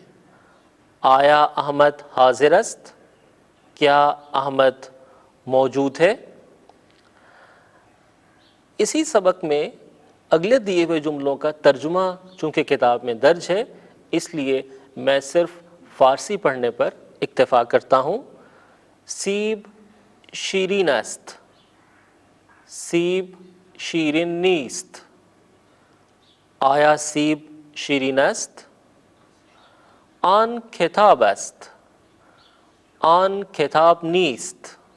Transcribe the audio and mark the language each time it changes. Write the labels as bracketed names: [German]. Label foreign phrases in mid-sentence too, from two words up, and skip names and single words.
[Persian] آیا احمد حاضر است، [Urdu] کیا احمد موجود ہے. اسی سبق میں اگلے دیے ہوئے جملوں کا ترجمہ چونکہ کتاب میں درج ہے، اس لیے میں صرف فارسی پڑھنے پر اکتفا کرتا ہوں. [Persian] سیب شیرین است. سیب شیرین نیست. آیا سیب شیرین است. آن کتاب است. آن کتاب نیست.